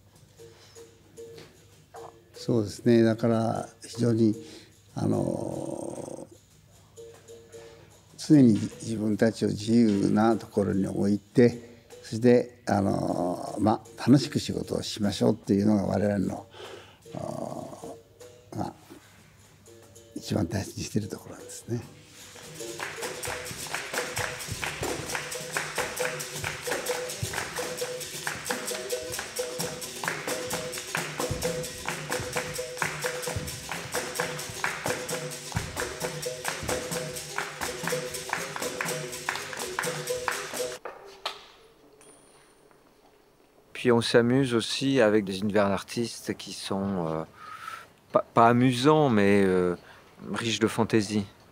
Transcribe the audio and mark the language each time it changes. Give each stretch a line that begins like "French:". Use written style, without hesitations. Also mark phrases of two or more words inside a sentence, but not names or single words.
Japanese: そうですね、だから非常に常に自分たちを自由なところに置いて、そして楽しく仕事をしましょうっていうのが我々の一番大切にしているところなんですね。
French: Puis on s'amuse aussi avec des univers d'artistes qui sont pas amusants, mais riches de fantaisie.